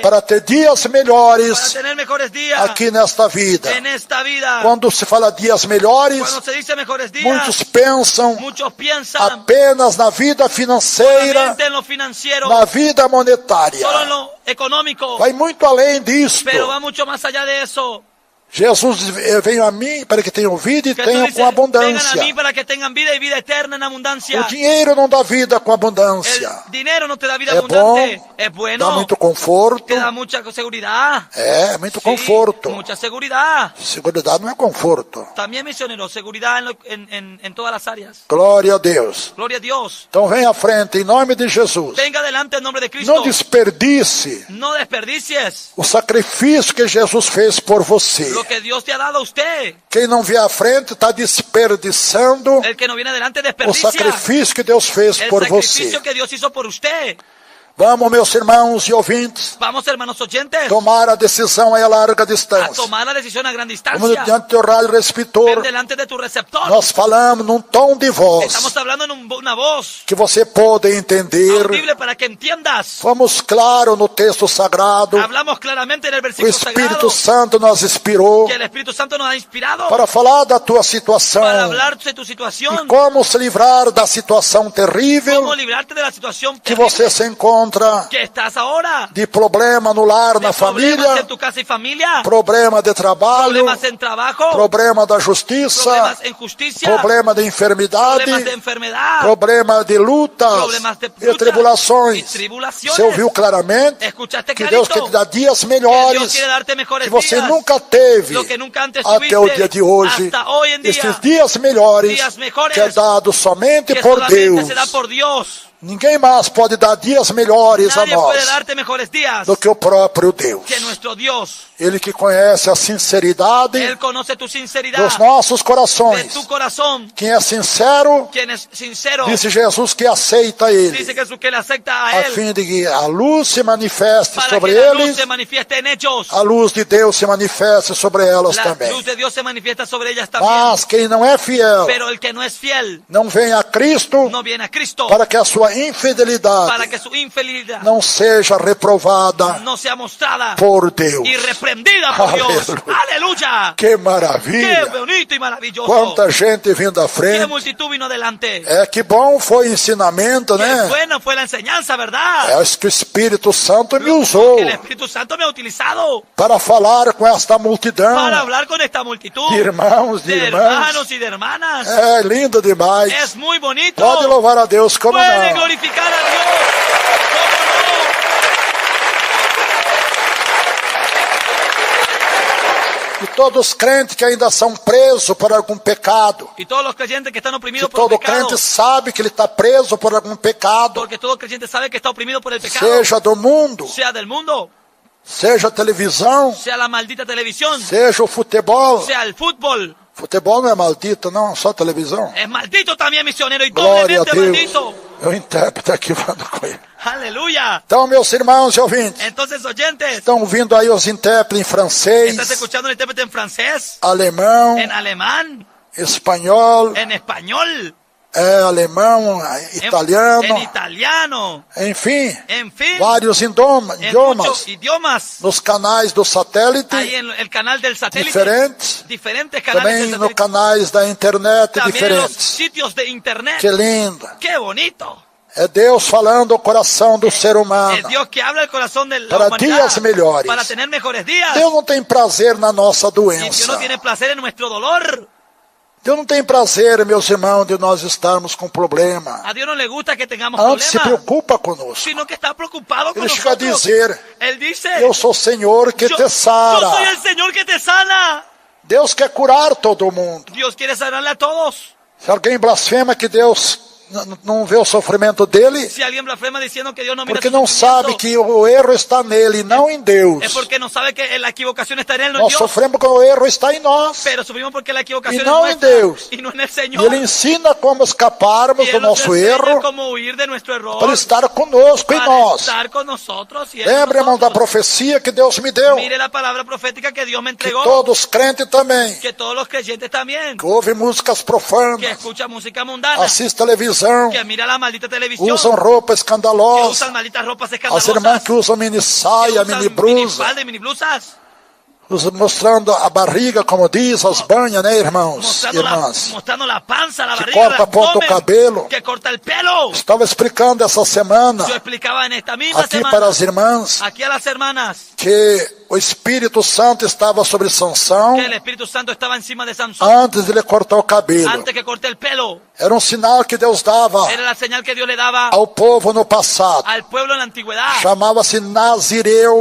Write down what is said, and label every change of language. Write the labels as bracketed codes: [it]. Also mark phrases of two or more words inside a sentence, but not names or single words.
[pt] para ter dias para melhores [es] tener mejores días [pt] aqui nesta vida. [es] en esta vida. [pt] Quando se fala dias melhores, [es] Cuando se dice mejores días, [pt] muitos pensam [es] muchos piensan [pt] apenas na vida financeira, [es] solamente en lo financiero, [pt] na vida monetária. [es] solo en lo económico, [pt] Vai muito além disto. [es] pero va mucho más allá de eso. [pt] Jesus veio a mim para que tenham vida e [es] Jesús [pt] tenham [es] dice, [pt] com [es] vengan a [pt] abundância. [es] mí para que tengan vida y vida eterna en abundancia. [pt] O dinheiro não dá vida com abundância. [es] El dinero no te da vida [pt] É abundante, bom, [es] es [pt] dá [es] bueno, [pt] muito conforto. [es] te da mucha seguridad. [pt] É, muito [es] Sí, [pt] conforto. [es] mucha seguridad. [pt] Seguridade não é conforto. [es] También misionero, seguridad en todas las áreas. [pt] Glória a Deus. [es] Gloria a Dios. [pt] Então vem à frente, em nome de Jesus. [es] Venga adelante en nombre de Cristo. [pt] Não desperdice [es] No desperdicies [pt] o sacrifício que Jesus fez por você. [es] lo que Dios te ha dado a usted. [pt] Quem não vier à frente está desperdiçando [es] El que no viene adelante [pt] o [es] desperdicia [pt] sacrifício que Deus fez [es] el [pt] por [es] sacrificio [pt] você. [es] que Dios hizo por usted. [pt] Vamos, meus irmãos e ouvintes, [es] Vamos, hermanos oyentes, [pt] tomar a decisão a larga a distância. [es] tomar la decisión a gran [pt] Vamos [es] distancia. [pt] diante do rádio [es] Ven [pt] receptor. [es] delante de tu receptor. [pt] Nós falamos num tom de voz [es] Estamos hablando en una voz [pt] que você pode entender. [es] audible para que entiendas. [pt] Fomos claro no texto sagrado. [es] Hablamos claramente en el [pt] O [es] versículo [pt] Espírito [es] sagrado [pt] Santo nos inspirou [es] que el Espíritu Santo nos ha inspirado [pt] para falar da tua [es] para [pt] situação [es] hablar de tu [pt] e [es] situación, [pt] como se livrar da situação terrível [es] cómo librarte de la situación [pt] que [es] terrible [pt] você se encontra, [es] que estás ahora, [pt] de problema no lar, na [es] de problemas [pt] família, [es] en tu casa y familia, [pt] problema de trabalho, [es] problemas en trabajo, [pt] problema da justiça, [es] problemas en justicia, [pt] problema de enfermidade, [es] problemas de enfermedad, [pt] problema de lutas [es] problemas de [pt] e lutas tribulações. [es] y tribulaciones. [pt] Você ouviu claramente [es] Escuchaste [pt] que Deus [es] clarito [pt] quer te dar dias [es] que Dios [pt] melhores [es] quiere darte mejores [pt] que você [es] días, [pt] nunca teve [es] lo que nunca antes [pt] até o [es] tuviste, [pt] dia de hoje. [es] hasta hoy en día, [pt] Esses dias melhores [es] días mejores [pt] que é dado somente [es] que [pt] por [es] solamente [pt] Deus. [es] se da por Dios. [pt] Ninguém mais pode dar dias melhores a [es] Nadie puede [pt] nós [es] darte mejores días [pt] do que o próprio Deus. [es] que nuestro Dios. [pt] Ele que conhece a sinceridade [es] Él conoce tu sinceridad, [pt] dos nossos [es] de [pt] corações. [es] tu corazón. [pt] Quem é sincero, [es] Quien es sincero, [pt] disse Jesus que aceita [es] dice [pt] ele, [es] Jesús que le acepta a [pt] a [es] Él [pt] fim de que a luz se manifeste [es] para [pt] sobre [es] que la luz [pt] eles, [es] se manifieste en ellos. [pt] a luz de Deus se manifeste sobre elas [es] La [pt] também. [es] luz de Dios se manifiesta sobre ellas también. [pt] Mas quem não é fiel, [es] Pero el que no es fiel [pt] não vem a Cristo [es] no viene a Cristo [pt] para que a sua [es] para [pt] infidelidade [es] que su infidelidad [pt] não seja reprovada [es] no sea mostrada [pt] por Deus. [es] y reprendida por Dios. Aleluya. Aleluya. [pt] Que [es] Qué [pt] maravilha! [es] bonito y maravilloso. [pt] Quanta gente vindo à [es] Qué [pt] frente. [es] multitud vino adelante. [pt] Que bom foi o ensinamento, [es] Qué [pt] né? [es] buena fue la enseñanza, ¿verdad? [pt] Acho que o Espírito Santo me usou [es] Que el Espíritu Santo me ha utilizado [pt] para falar com esta multidão [es] para hablar con esta multitud [pt] de irmãos, de [es] de [pt] irmãs. [es] hermanos y de hermanas. [pt] É lindo demais. [es] Es muy bonito. [pt] Pode louvar a Deus como [es] Puede [pt] não. [es] glorificar a Dios. ¿Cómo [pt] E todos os crentes que ainda são presos por algum pecado. [es] no? Y todos los creyentes que están [pt] Que [es] oprimidos por el [pt] todo [es] pecado. [pt] crente sabe que ele está preso por algum pecado. [es] Porque todo creyente sabe que está oprimido por el pecado. [pt] Seja do mundo, [es] Sea del mundo, [pt] seja a televisão, [es] sea la maldita televisión, [pt] seja o futebol. [es] sea el fútbol. [pt] Futebol não é maldito, não, só televisão. [es] Es maldito también, misionero, y [pt] Glória a [es] doblemente [pt] Deus. [es] maldito. [pt] Eu intérprete aqui falando com ele. [es] Aleluya. [pt] Então, meus irmãos e ouvintes, [es] Entonces, oyentes, [pt] estão vindo aí os intérpretes em francês, [es] ¿estás escuchando el intérprete en francés, [pt] alemão, [es] en alemán, [pt] espanhol, [es] en español, [pt] alemão, [es] en [pt] italiano, [es] italiano, [pt] enfim, [es] en fin, [pt] vários [es] en [pt] idiomas [es] muchos idiomas? [pt] nos canais do satélite [es] Ahí en el canal del satélite, [pt] diferentes, [es] diferentes canales [pt] também [es] del [pt] nos [es] satélite, [pt] canais da internet [es] también en los [pt] diferentes. [es] sitios de internet. [pt] Que lindo! [es] ¡Qué bonito! [pt] É Deus falando ao coração do ser [es] Es [pt] humano. [es] Dios que habla el corazón de la [pt] Para [es] humanidad [pt] días melhores. [es] para tener mejores días. [pt] Deus não tem prazer na nossa [es] Y Dios [pt] doença. [es] no tiene placer en nuestro dolor. [pt] Deus não tem prazer, meus irmãos, de nós estarmos com problema. [es] A Dios no le gusta que tengamos [pt] Antes se [es] problemas, [pt] preocupa conosco. [es] sino que está preocupado con [pt] Ele chega a [es] nosotros. [pt] dizer: [es] Él dice, [pt] Eu sou o Senhor que [es] yo [pt] te [es] soy [pt] sara. [es] el Señor que te sana. [pt] Deus quer curar todo mundo. [es] Dios quiere sanarle a todos. [pt] Se alguém blasfema que Deus não vê o sofrimento dele, [es] Si alguien blasfema diciendo que Dios no mira [pt] porque [es] su [pt] não sabe [es] sufrimiento, [pt] que o erro está nele, não em Deus. [es] es porque no sabe que la equivocación está en Él, no en [pt] Nós [es] Dios. [pt] sofremos porque o erro está em nós. [es] Pero sufrimos porque la equivocación Y es no en nuestra [pt] Dios. [es] y no en el [pt] E [es] Señor. [pt] Ele ensina como escaparmos [es] Y [pt] do [es] Él nos [pt] nosso [es] enseña [pt] erro [es] cómo huir de nuestro error [pt] para estar conosco em [es] para [pt] nós. [es] estar con nosotros y Él con [pt] Lembra, irmão, da [es] nosotros. [pt] profecia que Deus me deu? [es] Mire la palabra profética que Dios me [pt] Que [es] entregó, [pt] todos os crentes também, [es] que todos los creyentes también, [pt] que ouvem músicas [es] que [pt] profanas, [es] escuchan música mundana, [pt] assistem televisão, [es] que mira la maldita televisión, [pt] usam roupa [es] que [pt] escandalosa, [es] usan malditas ropas [pt] as [es] escandalosas, [pt] irmãs que usam mini [es] que [pt] saia, [es] usan mini blusa, minifalda y mini blusas, [pt] mostrando a barriga, como diz, as banhas, né, irmãos e irmãs? [es] mostrando la panza, la [pt] Que [es] barriga, [pt] corta [es] el [pt] ponto o [es] abdomen, [pt] cabelo. [es] que corta el pelo. [pt] Estava explicando essa semana, [es] Yo explicaba en esta misma [pt] aqui [es] semana, [pt] para as irmãs, [es] aquí a las hermanas, [pt] que o Espírito Santo estava sobre Sansão [es] que el Espíritu Santo estaba encima de Sansón [pt] antes de ele cortar o cabelo. [es] antes que corte el pelo. [pt] Era um sinal que Deus dava [es] Era la señal que Dios le daba [pt] ao povo no passado. [es] al pueblo en la antigüedad. [pt] Chamava-se Nazireu,